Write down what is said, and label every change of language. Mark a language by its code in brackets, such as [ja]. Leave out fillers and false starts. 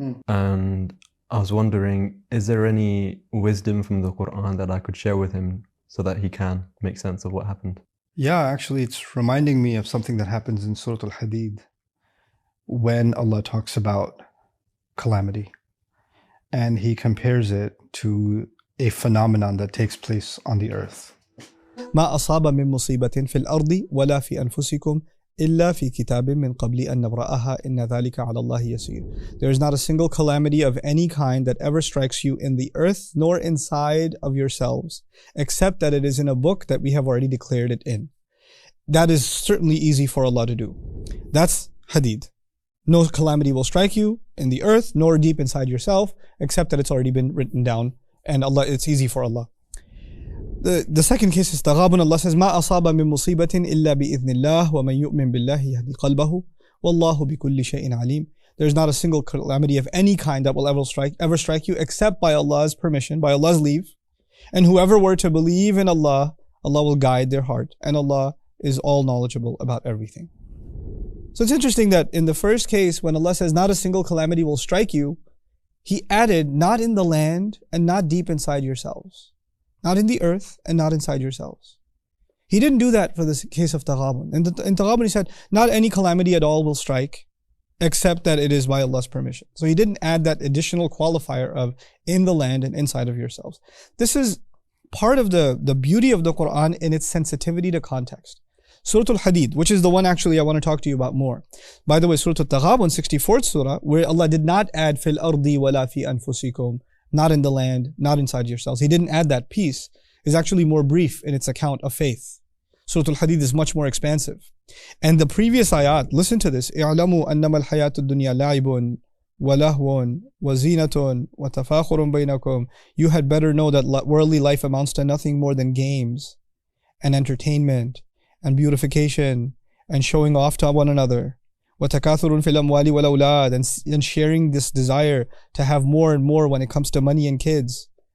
[en] And I was wondering, is there any wisdom from the Quran that I could share with him so that he can make sense of what happened? Yeah, actually, it's reminding me of something that happens in Surah Al-Hadid when Allah talks about calamity. And He compares it to a phenomenon that takes place on the earth. [ar] ما أصاب من مصيبة في الأرض ولا في أنفسكم إلا في كتاب من قبل أن نبرأها إن ذلك على الله يسير. [en] There is not a single calamity of any kind that ever strikes you in the earth nor inside of yourselves, except that it is in a book that we have already declared it in. That is certainly easy for Allah to do. That's Hadid. No calamity will strike you in the earth nor deep inside yourself, except that it's already been written down, and Allah, it's easy for Allah. The second case is Taghabun. Allah says, [ar] ما أصاب من مصيبة إلا بإذن الله ومن يؤمن بالله يهدي قلبه والله بكل شيء عليم. [en] There's not a single calamity of any kind that will ever strike you except by Allah's permission, by Allah's leave. And whoever were to believe in Allah, Allah will guide their heart, and Allah is all knowledgeable about everything. So it's interesting that in the first case, when Allah says not a single calamity will strike you, He added not in the land and not deep inside yourselves. Not in the earth and not inside yourselves. He didn't do that for the case of Taghabun. In Taghabun He said, not any calamity at all will strike, except that it is by Allah's permission. So He didn't add that additional qualifier of in the land and inside of yourselves. This is part of the beauty of the Quran in its sensitivity to context. Surah Al-Hadid, which is the one actually I want to talk to you about more. By the way, Surah Al-Taghabun, 64th surah, where Allah did not add [ar] fil ardi wala fi anfusikum, [en] not in the land, not inside yourselves. He didn't add that piece. Is actually more brief in its account of faith. Surah Al-Hadid is much more expansive. And the previous ayat, listen to this. [ar] اعلموا أنما الحياة الدنيا لعب ولهو وزينة وتفاخر بينكم. [en] You had better know that worldly life amounts to nothing more than games and entertainment and beautification and showing off to one another. [ar] وَتَكَاثُرٌ فِي الْأَمْوَالِ وَالْأَوْلَادِ, [en] and sharing this desire to have more and more when it comes to money and kids.